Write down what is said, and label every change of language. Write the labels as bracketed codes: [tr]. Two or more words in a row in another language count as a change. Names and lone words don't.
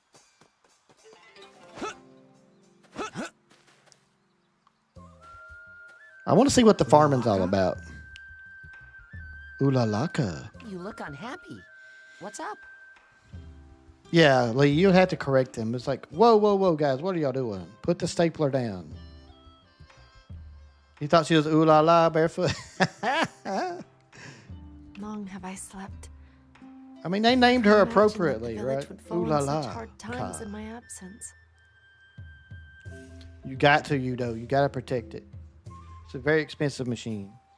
[en] I want to see what the farming's all about. Ulalaka. You look unhappy. What's up? Yeah, Lee, you'd have to correct them. It's like, whoa, guys, what are y'all doing? Put the stapler down. You thought she was ooh la la barefoot? Long have I slept. I mean, they named her Imagine appropriately, the village right? would fall Ooh la in la. such hard times in my absence. You got to, Udo. You got to protect it. It's a very expensive machine.